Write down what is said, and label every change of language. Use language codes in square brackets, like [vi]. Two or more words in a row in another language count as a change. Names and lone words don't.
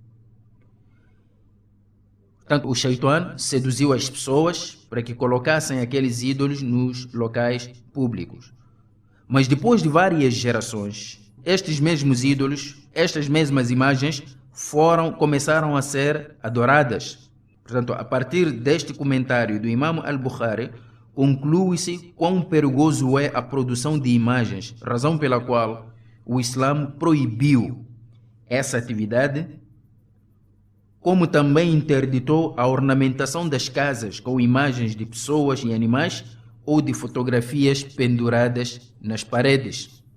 [pt] Portanto, o Shaitan seduziu as pessoas para que colocassem aqueles ídolos nos locais públicos. Mas depois de várias gerações, estes mesmos ídolos, estas mesmas imagens, começaram a ser adoradas. Portanto, a partir deste comentário do Imam al-Bukhari, conclui-se quão perigoso é a produção de imagens, razão pela qual o Islã proibiu essa atividade, como também interditou a ornamentação das casas com imagens de pessoas e animais ou de fotografias penduradas nas paredes.